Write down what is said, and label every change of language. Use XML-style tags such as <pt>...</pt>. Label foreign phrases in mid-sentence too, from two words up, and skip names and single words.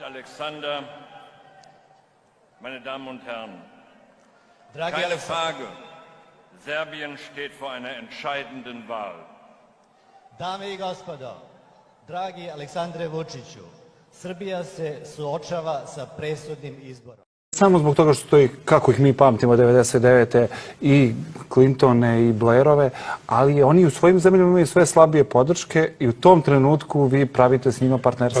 <de>Alexander, meine Damen und Herren, keine Frage, Serbien steht vor einer entscheidenden Wahl.</de> <sr>Dame i gospodo, dragi Aleksandre Vučiću, Srbija se suočava sa presudnim izborom. Samo zbog toga što i kako ih mi pamtimo 99. i Clintone i Blairove, ali oni u svojim zemljama imaju sve slabije podrške i u tom trenutku vi pravite s njima partnerstvo.</sr>